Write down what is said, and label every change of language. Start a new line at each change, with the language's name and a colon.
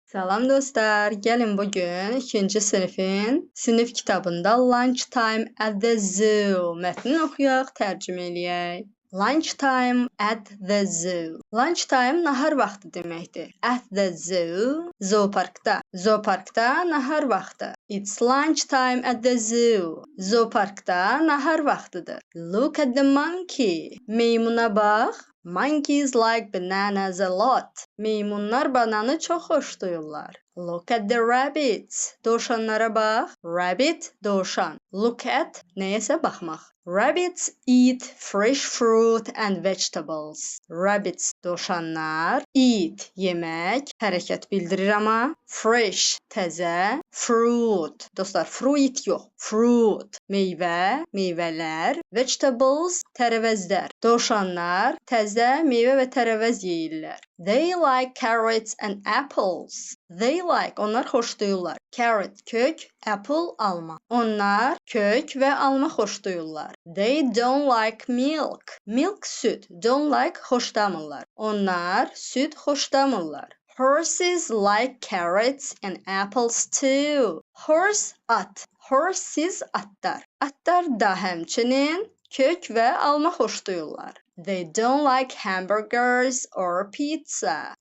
Azerbaijani: Salam dostlar, gəlin bugün 2-ci sinif kitabında Lunchtime at the Zoo mətnini oxuyaq, tərcümə eləyək.
English: Lunchtime at the Zoo. Lunchtime
Azerbaijani: nahar vaxtı deməkdir.
English: At the zoo,
Azerbaijani: zooparkda. Zooparkda nahar vaxtı.
English: It's lunchtime at the zoo.
Azerbaijani: Zooparkda nahar vaxtıdır.
English: Look at the monkey.
Azerbaijani: Meymuna bax.
English: Monkeys like bananas a lot.
Azerbaijani: Meymunlar bananı çox xoşlayırlar.
English: Look at the rabbits.
Azerbaijani: Dovşanlara bax.
English: Rabbit, dovşan. Look at,
Azerbaijani: nəyəsə baxmaq.
English: Rabbits eat fresh fruit and vegetables.
Azerbaijani: Rabbits, dovşanlar. Eat, yemək, hərəkət bildirir amma. Fresh, təzə. Fruit, dostlar, fruit yox. Fruit, meyvə, meyvələr. Vegetables, tərəvəzlər. Dovşanlar təzə meyvə və tərəvəz yeyirlər.
English: They like carrots and apples. They like,
Azerbaijani: onlar xoşlayırlar. Carrot, kök, apple, alma. Onlar kök və alma xoşlayırlar.
English: They don't like milk. Milk,
Azerbaijani: süd.
English: Don't like, xoşlamırlar.
Azerbaijani: Onlar süd xoşlamırlar.
English: Horses like carrots and apples too.
Azerbaijani: Horse, at. Horses, atlar. Atlar da həmçinin kök və alma xoşlayırlar.
English: They don't like hamburgers or pizza.